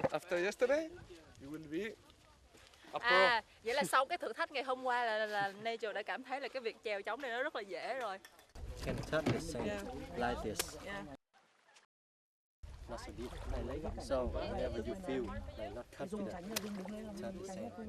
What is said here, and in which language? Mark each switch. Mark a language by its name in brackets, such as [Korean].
[English] After yesterday, you will be a pro. [Vietnamese] À, vậy là sau cái thử thách ngày hôm qua là Nature đã cảm thấy là cái việc chèo trống này nó rất là dễ rồi. [English] Can touch the same like this. Yeah. Not so deep. So whenever you feel like not confident, touch the same.